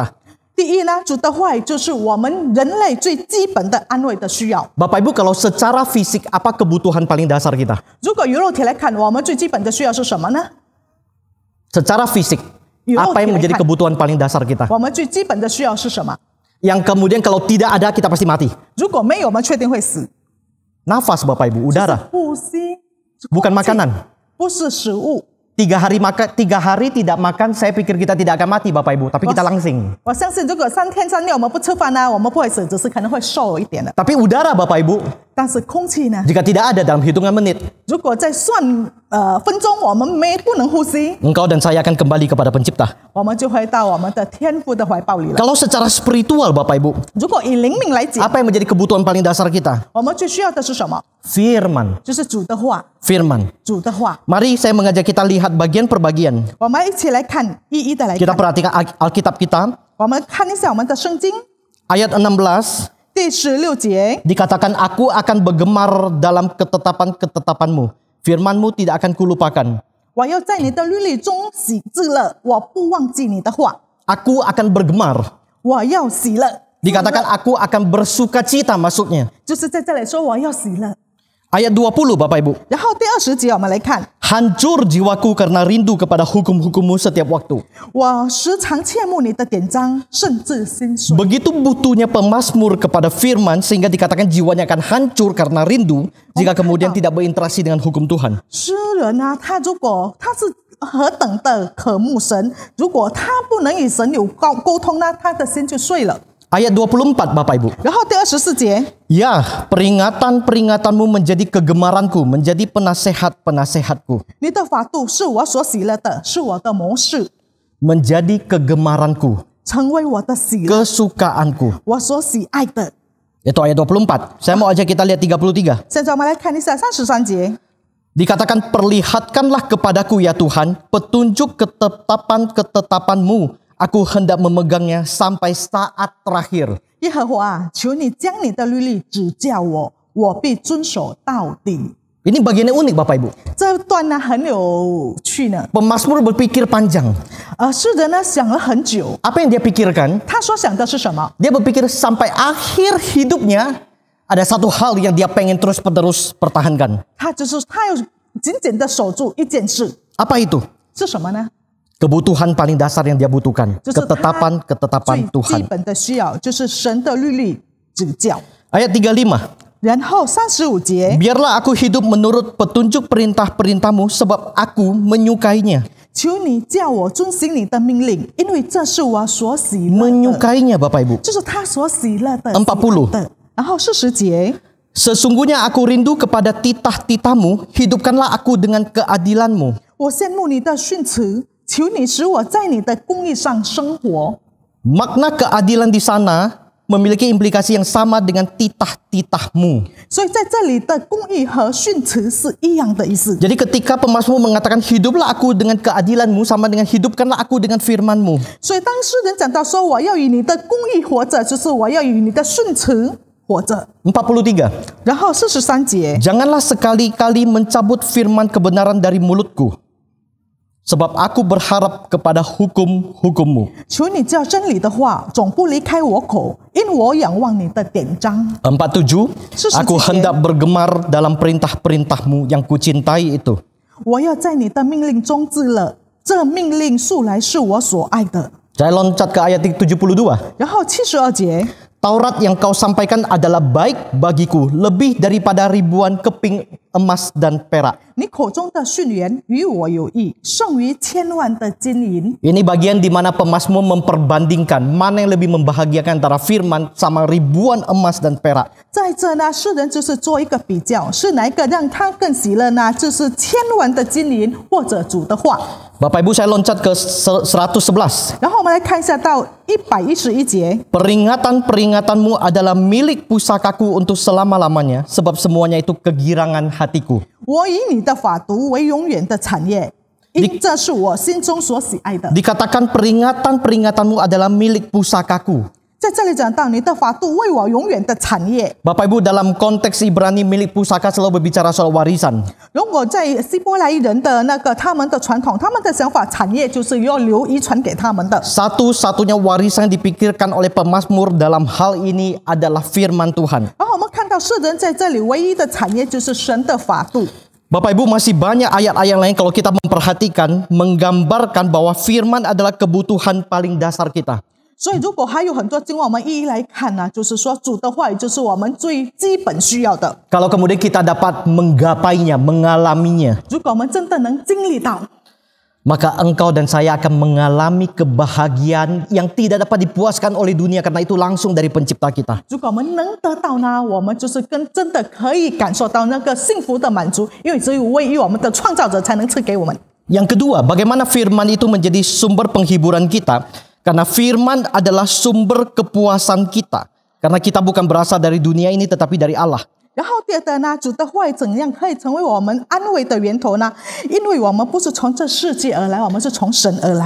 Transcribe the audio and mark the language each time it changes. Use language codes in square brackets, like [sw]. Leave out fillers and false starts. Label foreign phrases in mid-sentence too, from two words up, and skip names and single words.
[zh] 第一呢，主的话语就是我们人类最基本的安慰的需要。 [id] Bapak Ibu, kalau secara fisik apa kebutuhan paling dasar kita? [zh] 如果由肉体来看，我们最基本的需要是什么呢？ [id] Secara fisik, apa yang menjadi kebutuhan paling dasar kita? [zh] 我们最基本的需要是什么？ [id] Yang kemudian kalau tidak ada kita pasti mati. [zh] 如果没有，我们确定会死。 [id] Nafas Bapak Ibu, udara, [zh] 呼吸， [id] bukan [zh] 空气 [id] makanan. [zh] 不是食物。 [id] 3 hari tidak makan, saya pikir kita tidak akan mati Bapak Ibu, tapi kita langsing. [zh] 我相信，如果3天3夜我们不吃饭呢，我们不会死，只是可能会瘦一点的。 [id] Tapi udara Bapak Ibu, [zh] 但是空气呢？ [id] jika tidak ada dalam hitungan menit, [zh] 如果在算分钟，我们不能呼吸， [id] engkau dan saya akan kembali kepada pencipta. [zh] 我们就会到我们的天父的怀抱里了。 [id] Kalau secara spiritual Bapak Ibu, [zh] 如果以灵命来讲， [id] apa yang menjadi kebutuhan paling dasar kita? [zh] 我们最需要的是什么？ [id] Firman. [zh] 就是主的话， [id] Firman. [zh] 主的话。 [id] Mari saya mengajak kita lihat bagian per bagian. [zh] 我们一起来看，一一的来 [id] Kita [zh] 看。 [id] perhatikan Alkitab kita. [zh] 我们看一下我们的圣经 [id] Ayat 16 [zh] 第16节， [id] dikatakan, aku akan bergemar dalam ketetapan-ketetapanmu. Firmanmu tidak akan kulupakan. [zh] 我要在你的律例中喜自乐，我不忘记你的话。 [id] Aku akan bergemar. [zh] 我要喜乐， [id] Dikatakan aku akan bersuka cita maksudnya. [zh] 就是在这里说我要喜乐。 [id] Ayat 20 Bapak Ibu. [zh] 然后第20节我们来看， [id] Hancur jiwaku karena rindu kepada hukum-hukummu setiap waktu. [zh] 我时常切慕你的典章，甚至心碎。 [id] Begitu butuhnya pemazmur kepada firman sehingga dikatakan jiwanya akan hancur karena rindu jika kemudian tidak berinteraksi dengan hukum Tuhan. [zh] 诗人呢，他如果他是何等的渴慕神，如果他不能与神有沟通呢，他的心就碎了。 [id] Ayat 24 Bapak Ibu. [zh] 然后第24节， [id] Ya, peringatan-peringatanmu menjadi kegemaranku, menjadi penasehat-penasehatku. [zh] 你的法度是我所喜乐的，是我的谋士， [id] Menjadi kegemaranku, [zh] 成为我的喜乐， [id] kesukaanku. [zh] 我所喜爱的。 [id] Itu ayat 24. Saya mau ajak kita lihat 33. [zh] 现在我们来看一下33节。 [id] Dikatakan, perlihatkanlah kepadaku ya Tuhan petunjuk ketetapan-ketetapanmu. Aku hendak memegangnya sampai saat terakhir. [zh] 耶和华啊，求你将你的律例指教我，我必遵守到底。 [id] Ini bagiannya unik Bapak Ibu. [zh] 这段呢很有趣呢。 [id] Pemazmur berpikir panjang. [zh] 诗人呢想了很久， [id] Apa yang dia pikirkan? [zh] 他所想的是什么？ [id] Dia berpikir sampai akhir hidupnya ada satu hal yang dia pengen terus-menerus pertahankan. [zh] 他要紧紧的守住一件事， [id] Apa itu? [zh] 是什么呢？ [id] Kebutuhan paling dasar yang dia butuhkan. [zh] 就是他 [id] Ketetapan-ketetapan [zh] 最基 [id] Tuhan. [zh] 本的需要，就是神的律例指教。 [id] Ayat 35. [zh] 然后35节， [id] Biarlah aku hidup menurut petunjuk perintah-perintahmu sebab aku menyukainya. [zh] 求你叫我遵行你的命令，因为这是我所喜乐的， [id] Menyukainya Bapak Ibu. [zh] 就是他所喜乐的。 40. 的。然后40节， [id] Sesungguhnya aku rindu kepada titah-titahmu, hidupkanlah aku dengan keadilanmu. [zh] 我羡慕你的训词，求你使我在你的公义上生活。 [id] Makna keadilan di sana memiliki implikasi yang sama dengan titah-titahmu. [zh] 所以在这里的公义和训词是一样的意思。 [id] Jadi ketika pemazmur mengatakan hiduplah aku dengan keadilanmu sama dengan hidupkanlah aku dengan firmanmu. [zh] 所以当诗人讲到说我要以你的公义活着，就是我要以你的训词活着。 43. 然后43节， [id] Janganlah sekali-kali mencabut firman kebenaran dari mulutku. Sebab aku berharap kepada hukum-hukummu. [zh] 求你叫真理的话总不离开我口，因我仰望你的典章。 47. 47. [id] Aku hendak bergemar dalam perintah-perintahmu yang kucintai itu. [zh] 我要在你的命令中自乐，这命令素来是我所爱的。 [id] Saya loncat ke ayat 72. [zh] 然后72节， [id] Taurat yang kau sampaikan adalah baik bagiku, lebih daripada ribuan keping emas dan perak. [zh] 你口中的训言与我有益，胜于千万的金银。 [id] Ini bagian di mana pemazmur memperbandingkan mana yang lebih membahagiakan antara firman sama ribuan emas dan perak. [zh] 在这呢，诗人就是做一个比较，是哪一个让他更喜乐呢？就是千万的金银或者主的话。 [id] Bapak Ibu, saya loncat ke 111. [zh] 然后我们来看一下到111节， [id] Peringatan-peringatanmu adalah milik pusakaku untuk selama-lamanya, sebab semuanya itu kegirangan hatiku. [zh] 我以你的法度为永远的产业，因这是我心中所喜爱的。 [id] Dikatakan peringatan-peringatanmu adalah milik pusakaku. [zh] 在这里讲到你的法度为我永远的产业。 [id] Bapak Ibu, dalam konteks Ibrani milik pusaka selalu berbicara soal warisan. [zh] 如果在希伯来人的那个他们的传统，他们的想法，产业就是要留遗传给他们的。 [id] Satu-satunya warisan yang dipikirkan oleh pemazmur dalam hal ini adalah firman Tuhan. [zh] 然后我们看到世人在这里唯一的产业就是神的法度。 [id] Bapak Ibu, masih banyak ayat-ayat lain kalau kita memperhatikan menggambarkan bahwa firman adalah kebutuhan paling dasar kita. [zh] 所以如果还有很多经文我们一一来看呢，就是说主的话语就是我们最基本需要的。 [id] Kalau kemudian kita dapat menggapainya, mengalaminya, [zh] 如果我们真的能经历到， [id] maka engkau dan saya akan mengalami kebahagiaan yang tidak dapat dipuaskan oleh dunia karena itu langsung dari pencipta kita. [zh] 如果我们能得到呢，我们就是真的可以感受到那个幸福的满足，因为只有唯一我们的创造者才能赐给我们。 [id] Yang kedua, bagaimana firman itu menjadi sumber penghiburan kita? Karena firman adalah sumber kepuasan kita. Karena kita bukan berasal dari dunia ini tetapi dari Allah. [zh] 然后第二的呢，主的话语怎样可以成为我们安慰的源头呢？因为我们不是从这世界而来，我们是从神而来。